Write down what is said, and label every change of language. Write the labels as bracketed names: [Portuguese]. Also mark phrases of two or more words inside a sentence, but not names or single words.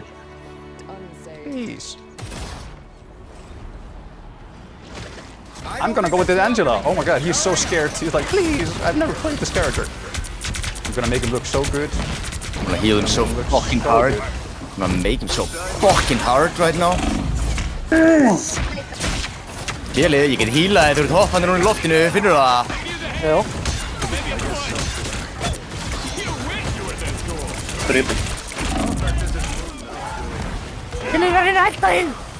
[English] Please. I'm gonna go with this Angela. Oh my god, he's so scared. He's like, please, I've never played this character. I'm gonna make him look so good. I'm gonna heal him so fucking hard. I'm gonna make him so fucking hard right now. [Icelandic] Kjeli, ég get healað þegar þú ert hoppandi núna í loftinu, finnur það? Já. [English] Trippin. [Icelandic] Ég er að reyna að hætta þinn!